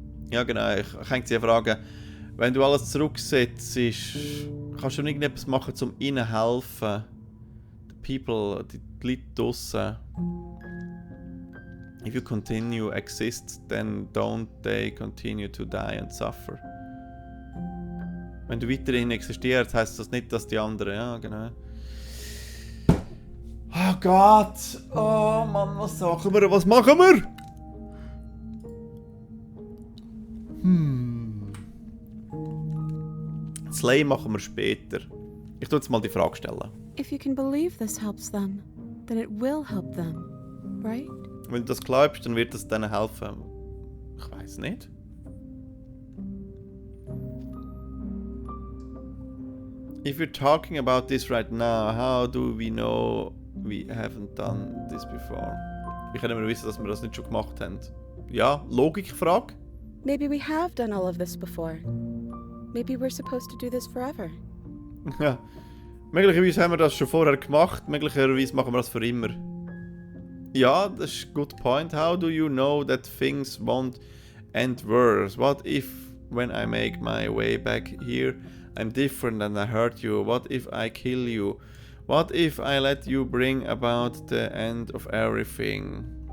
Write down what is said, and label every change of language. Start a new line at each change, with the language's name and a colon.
German: Ja genau, ich könnte Sie fragen, wenn du alles zurücksetzt, kannst du nicht irgendetwas machen, um ihnen zu helfen? Die People, die Leute draussen.
English: If you continue exist, then don't they continue to die and suffer?
German: Wenn du weiterhin existierst, heisst das nicht, dass die anderen... Ja, genau. Oh Gott! Oh Mann, was machen wir? Was machen wir? Slay machen wir später. Ich tue jetzt mal die Frage stellen.
English: If you can believe this helps them, then it will help them, right?
German: Wenn du das glaubst, dann wird es denen helfen. Ich weiß nicht.
English: If you're talking about this right now, how do we know we haven't done this before?
German: Wie können wir wissen, dass wir das nicht schon gemacht haben? Ja, Logikfrage.
English: Maybe we have done all of this before. Maybe we're supposed to do this forever.
German: Ja. Möglicherweise haben wir das schon vorher gemacht, möglicherweise machen wir das für immer. Ja, das ist ein
English: good point. How do you know that things won't end worse? What if, when I make my way back here, I'm different and I hurt you? What if I kill you? What if I let you bring about the end of everything?